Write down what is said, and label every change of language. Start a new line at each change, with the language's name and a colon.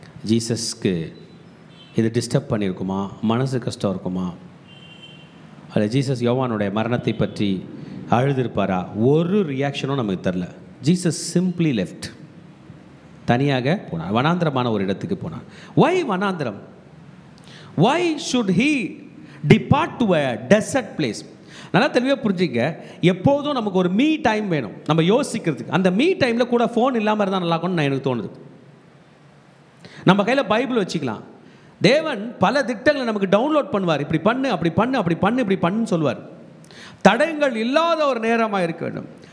Tamil: ஜீசஸ்க்கு இது டிஸ்டர்ப் பண்ணியிருக்குமா, மனசு கஷ்டம் இருக்குமா, அதில் ஜீசஸ் யோவானுடைய மரணத்தை பற்றி அழுதுருப்பாரா? ஒரு ரியாக்ஷனும் நமக்கு தரல. Jesus simply left. தனியாக போனார், வனாந்திரமான ஒரு இடத்துக்கு போனார். Y வனாந்திரம்?
English: Why should he depart to a desert place?
Tamil: நல்லா தெளிவாக புரிஞ்சுங்க. எப்போதும் நமக்கு ஒரு மீ டைம் வேணும் நம்ம யோசிக்கிறதுக்கு. அந்த மீ டைமில் கூட ஃபோன் இல்லாமல் இருந்தால் நல்லா இருக்கும்னு எனக்கு தோணுது. நம்ம கையில் பைபிள் வச்சுக்கலாம். தேவன் பல திட்டங்களை நமக்கு டவுன்லோட் பண்ணுவார். இப்படி பண்ணு, அப்படி பண்ணு, அப்படி பண்ணு, இப்படி பண்ணுன்னு சொல்லுவார். தடயங்கள் இல்லாத ஒரு நேரமாக இருக்க வேண்டும்.